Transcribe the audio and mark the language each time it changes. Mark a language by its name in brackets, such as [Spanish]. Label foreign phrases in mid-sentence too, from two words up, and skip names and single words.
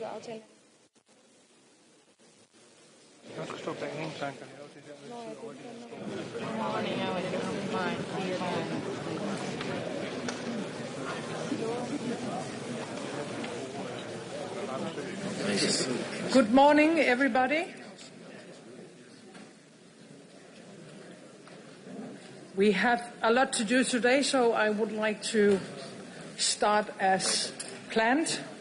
[Danish] aftale. Jeg skal stå bag en tanker. Nå, jeg kunne [English] Good morning, everybody. We have a lot to do today, so I would like to start as planned.